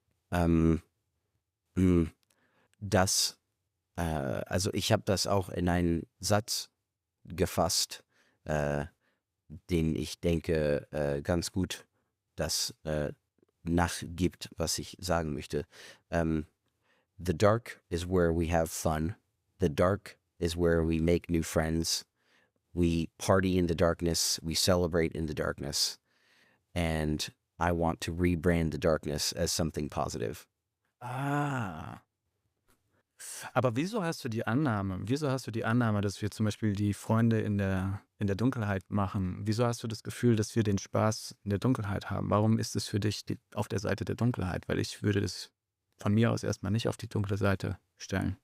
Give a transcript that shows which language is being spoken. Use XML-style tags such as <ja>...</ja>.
<de>Ähm, mh, also ich habe das auch in einen Satz gefasst, den ich denke ganz gut das nachgibt, was ich sagen möchte.</de> <en>The dark is where we have fun. The dark is where we make new friends. We party in the darkness. We celebrate in the darkness. And I want to rebrand the darkness as something positive. Ah.</en> <de>Aber wieso hast du die Annahme, dass wir zum Beispiel die Freunde in der Dunkelheit machen? Wieso hast du das Gefühl, dass wir den Spaß in der Dunkelheit haben? Warum ist es für dich auf der Seite der Dunkelheit? Weil ich würde das von mir aus erstmal nicht auf die dunkle Seite stellen.</de>